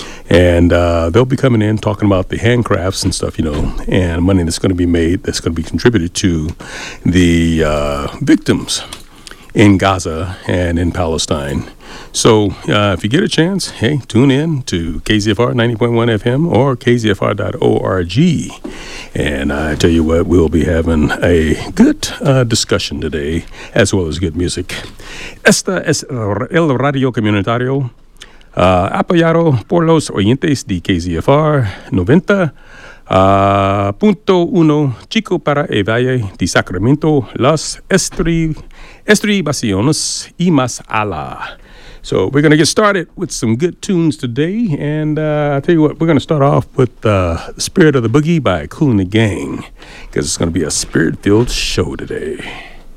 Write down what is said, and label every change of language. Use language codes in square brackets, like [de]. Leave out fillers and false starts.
[en] And they'll be coming in talking about the handcrafts and stuff, you know, and money that's going to be made, that's going to be contributed to the victims in Gaza and in Palestine. So if you get a chance, hey, tune in to KZFR 90.1 FM or KZFR.org. And I tell you what, we'll be having a good discussion today, as well as good music. [es] Esta es el radio comunitario. Apoyado por los oyentes de KZFR 90.1 Chico para el Valle de Sacramento, las estribaciones y más ala. [en] So we're going to get started with some good tunes today, and I'll tell you what, we're going to start off with Spirit of the Boogie by Kool & the Gang, because it's going to be a spirit-filled show today.